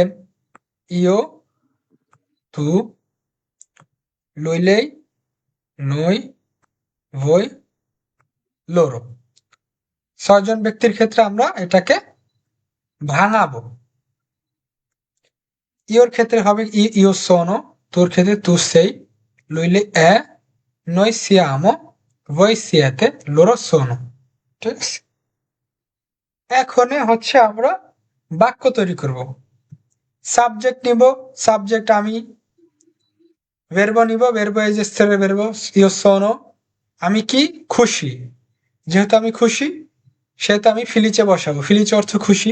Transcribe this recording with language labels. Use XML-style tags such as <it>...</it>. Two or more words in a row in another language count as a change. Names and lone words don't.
<it>io, tu, lui lei, noi, voi, loro.</it> <bn>6 জন ব্যক্তির ক্ষেত্রে আমরা এটাকে ভাঙাবো। ইওর ক্ষেত্রে হবে</bn> <it>io sono,</it> <bn>তোর ক্ষেত্রে</bn> <it>tu sei, lui lei è, noi siamo, voi siete, loro sono।</it> <bn>ঠিক আছে? এখন হচ্ছে আমরা বাক্য তৈরি করব। সাবজেক্ট নিব, সাবজেক্ট আমি। ভেরবো নিব, ভেরবো এই যে ভেরবো</bn> <it>io sono,</it> <bn>আমি কি? খুশি। যেহেতু আমি খুশি সেহেতু আমি ফিলিচে বসাবো। ফিলিচে অর্থ খুশি।</bn>